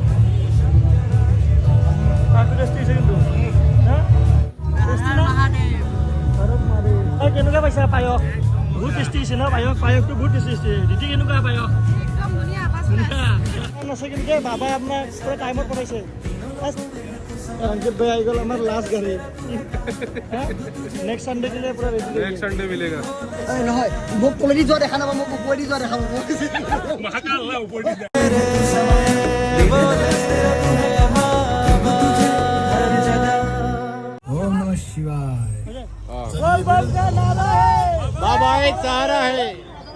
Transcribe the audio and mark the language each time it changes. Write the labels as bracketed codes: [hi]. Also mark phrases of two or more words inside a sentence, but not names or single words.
[as] কেনেকুৱা পাইছা পায়স বহুত টেষ্টি হৈছে ন পায়সটো বহুত টেষ্টি হৈছে দিদি কেনেকুৱা পায়স আছে কিন্তু বাবাই আপোনাক পুৰা টাইমত পঠাইছে অংকিত ভাই আহি গ'ল আমাৰ লাষ্ট গাড়ী [en] next Sunday [as] দিলে পুৰা ৰেডি [en] next Sunday [hi] মিলেগা [as] নহয় মোক তলেদি যোৱা দেখা নাপাব মোক ওপৰেদি যোৱা দেখা পাব মহাকাল্লা ওপৰ দি [sa] ओम नमः शिवाय [hi] बोल बोल का नारा है बाबा एक सहारा है